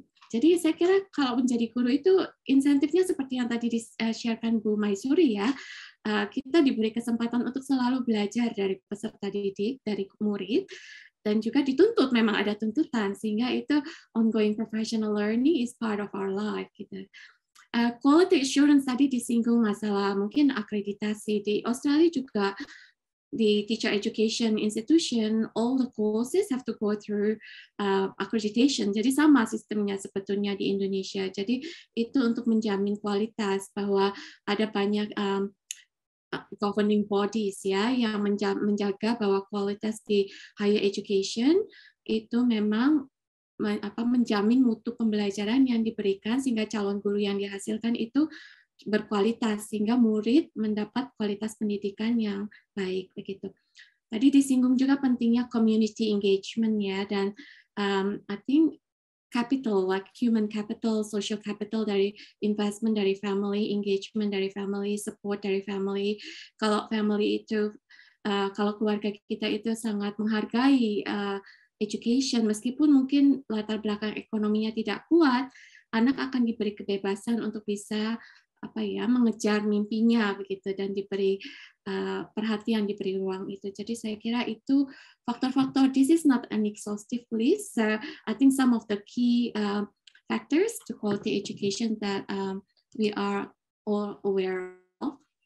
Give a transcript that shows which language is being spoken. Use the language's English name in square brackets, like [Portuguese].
[Indonesian] Jadi saya kira kalau menjadi guru itu insentifnya seperti yang tadi di-sharekan Bu Maisuri ya, kita diberi kesempatan untuk selalu belajar dari peserta didik, dari murid, dan juga dituntut, memang ada tuntutan, sehingga itu [English] ongoing professional learning is part of our life [Indonesian] gitu. Quality assurance tadi disinggung masalah mungkin akreditasi. Di Australia juga di [English] teacher education institution, all the courses have to go through accreditation. [Indonesian] Jadi sama sistemnya sebetulnya di Indonesia. Jadi itu untuk menjamin kualitas, bahwa ada banyak governing bodies ya yang menjaga bahwa kualitas di higher education itu memang menjamin mutu pembelajaran yang diberikan sehingga calon guru yang dihasilkan itu berkualitas sehingga murid mendapat kualitas pendidikan yang baik begitu. Tadi disinggung juga pentingnya community engagement ya, dan [English] I think capital, like human capital, social capital, [Indonesian] dari investment dari family, engagement dari family, support dari family. Kalau family itu kalau keluarga kita itu sangat menghargai education, meskipun mungkin latar belakang ekonominya tidak kuat, anak akan diberi kebebasan untuk bisa mengejar mimpinya begitu, dan diberi perhatian, diberi ruang itu. Jadi saya kira itu faktor-faktor. [English] This is not an exhaustive list. So I think some of the key factors to quality education that we are all aware of.